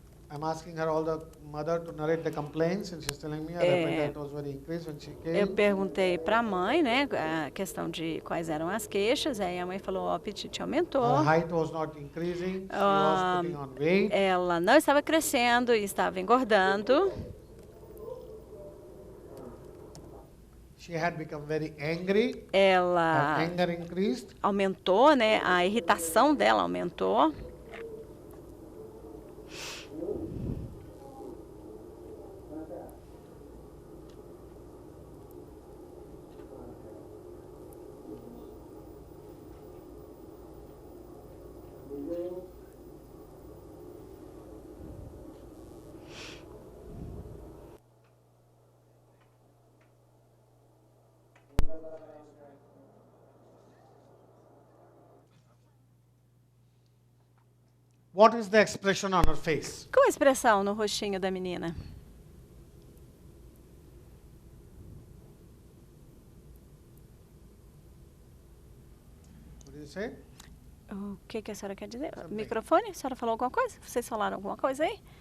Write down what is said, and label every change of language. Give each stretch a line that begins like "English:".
English: I'm asking her, all the mother, to narrate the complaints, and she's telling me her appetite was very increased when she
Portuguese: Eu
English: came.
Portuguese: perguntei para a mãe, né, a questão de quais eram as queixas, aí a mãe falou, o apetite aumentou.
English: Her height was not increasing. She was putting on weight.
Portuguese: Ela não estava crescendo e estava engordando.
English: She had become very angry.
Portuguese: Ela
English: Her anger increased.
Portuguese: aumentou, né, a irritação dela aumentou.
English: What is the expression on her face?
Portuguese: Qual a expressão no rostinho da menina?
English: What do you say?
Portuguese: O que a senhora quer dizer? Microfone? A senhora falou alguma coisa? Vocês falaram alguma coisa aí?